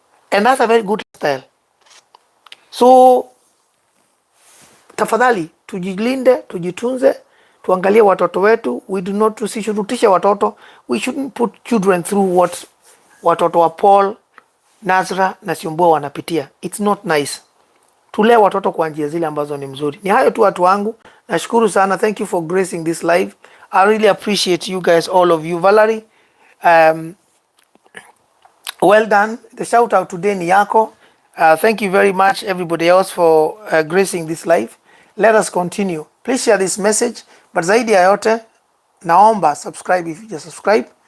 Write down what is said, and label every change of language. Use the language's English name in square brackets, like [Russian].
[English] And that's a very good style. So [Swahili] tafadhali tujilinde, tujitunze, tuangalie watoto wetu. [English] We do not [Swahili] tusishurutishe watoto. [English] We shouldn't put children through what [Swahili] watoto wa Paul, Nasra na Syombua wanapitia. [English] It's not nice. [Swahili] Tulee watoto kwa njia zile ambazo ni mzuri. Ni hayo tu watu wangu. Nashukuru sana. [English] Thank you for gracing this live. I really appreciate you guys, all of you. Valerie, well done. The shout out today [Swahili] ni yako. [English] Thank you very much everybody else for gracing this live. Let us continue. Please share this message. But [Swahili] zaidi ya yote, naomba [English] subscribe if you just subscribe.